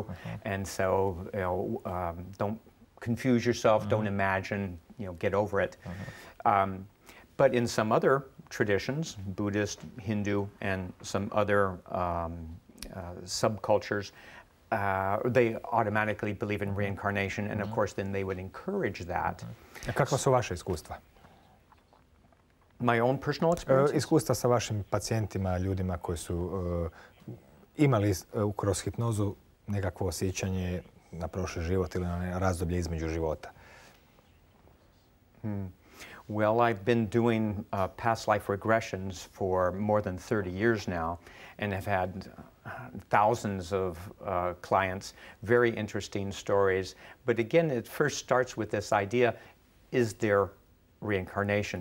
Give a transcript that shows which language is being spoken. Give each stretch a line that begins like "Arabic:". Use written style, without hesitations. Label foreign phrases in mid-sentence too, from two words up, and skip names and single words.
English: And so, you know, don't confuse yourself, don't imagine, you know, get over it. But in some other traditions, Buddhist, Hindu, and some other subcultures, they automatically believe in reincarnation, and of course then they would encourage that.
Croatian: A kakva su vaše iskustva?
English: My own personal experiences?
Croatian: Iskustva sa vašim pacijentima, ljudima koji su imali kroz hipnozu nekakvo osjećanje na prošli život ili na razdoblje između života.
English: Well, I've been doing past life regressions for more than 30 years now and have had thousands of clients, very interesting stories. But again, it first starts with this idea, is there reincarnation?